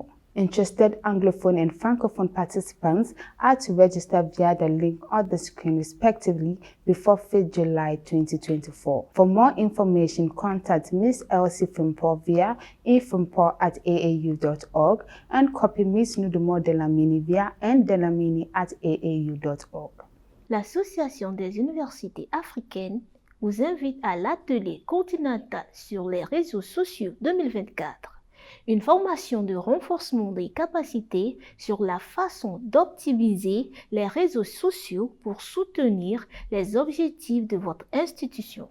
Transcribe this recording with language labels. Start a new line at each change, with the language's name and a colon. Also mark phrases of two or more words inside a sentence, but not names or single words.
English: Interested Anglophone and Francophone participants are to register via the link on the screen respectively before 5th July 2024. For more information, contact Ms. Elsie Frimpong via infrimpong@aau.org and copy Ms. Nudumo Delamini via ndelamini@aau.org.
French: L'Association des universités africaines vous invite à l'atelier continental sur les réseaux sociaux 2024. Une formation de renforcement des capacités sur la façon d'optimiser les réseaux sociaux pour soutenir les objectifs de votre institution.